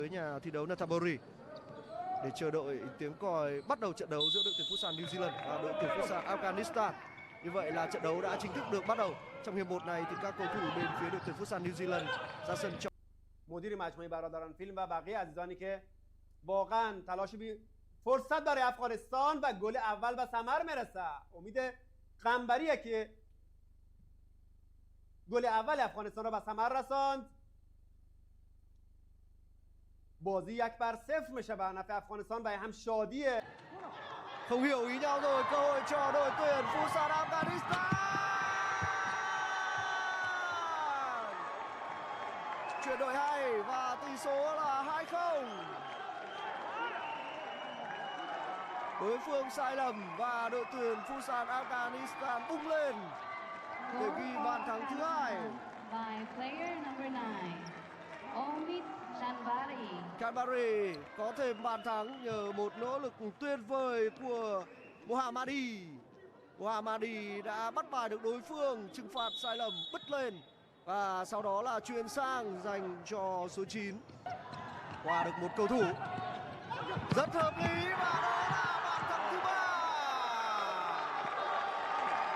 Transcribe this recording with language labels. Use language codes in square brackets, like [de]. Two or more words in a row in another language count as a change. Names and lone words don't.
[vi] Với nhà thi đấu Nonthaburi để chờ đợi tiếng còi bắt đầu trận đấu giữa đội tuyển Futsal New Zealand và đội tuyển Futsal Afghanistan. Như vậy là trận đấu đã chính thức được bắt đầu. Trong hiệp 1 này thì các cầu thủ bên phía đội tuyển Futsal New Zealand ra sân cho [fa] مدیر مجموعه برادران فیلم و بقیه عزیزانی که واقعا تلاش فرصت برای افغانستان و گل اول به ثمر میرسه. امید قنبریه که گل اول افغانستان را به ثمر رساند. بازی 1-0 میشه به نفع افغانستان و هم شادیه. [vi] không hiểu ý nhau rồi, cơ hội cho đội tuyển Futsal Afghanistan. Chuyển đổi hay và tỷ số là 2-0. Đối phương sai lầm và đội tuyển Futsal Afghanistan bung lên để ghi bàn thắng thứ hai. [en] By player number 9, Omid [vi] Kanbari có thêm bàn thắng nhờ một nỗ lực tuyệt vời của Mohammadi. Mohammadi đã bắt bài được đối phương, trừng phạt sai lầm bứt lên và sau đó là chuyền sang dành cho số 9. Qua được một cầu thủ rất hợp lý và đó là bàn thắng thứ 3.